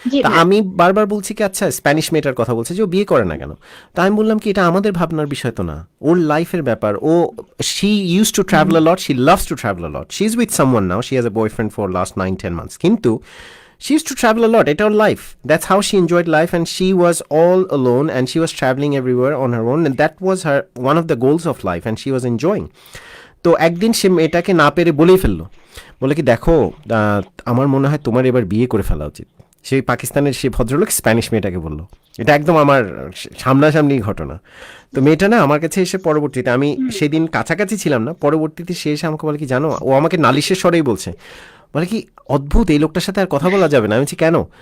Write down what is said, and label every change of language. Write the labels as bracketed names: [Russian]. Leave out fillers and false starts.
[Bangla] তা আমি বারবার বলছি কি আচ্ছা স্প্যানিশ মেয়েটার কথা বলছে যে ও বিয়ে করে না কেন? তা আমি বললাম কি এটা আমাদের ভাবনার বিষয় তো না, ওর লাইফের ব্যাপার। [English] ও she use to travel a lot, she loves to travel a lot, she is with someone now, she has a boyfriend for last 9-10 months, কিন্তু she used to travel a lot. It's her life. That's how she enjoyed life, and she was all alone, and she was traveling everywhere on her own, and that was her one of the goals of life, and she was enjoying. [Bangla] তো একদিন সে মেয়েটাকে না পেরে বলেই ফেললো, বলে কি দেখো আমার মনে হয় তোমার এবার বিয়ে করে ফেলা উচিত। সেই পাকিস্তানের সেই ভদ্রলোক স্প্যানিশ মেয়েটাকে বললো, এটা একদম আমার সামনাসামনি ঘটনা। তো মেয়েটা না আমার কাছে এসে পরবর্তীতে, আমি সেদিন কাছাকাছি ছিলাম না, পরবর্তীতে সে এসে আমাকে বলে কি জানো, ও আমাকে নালিশের স্বরেই বলছে, বলে কি অদ্ভুত এই লোকটার সাথে আর কথা বলা যাবে না। আমি বলছি কেন?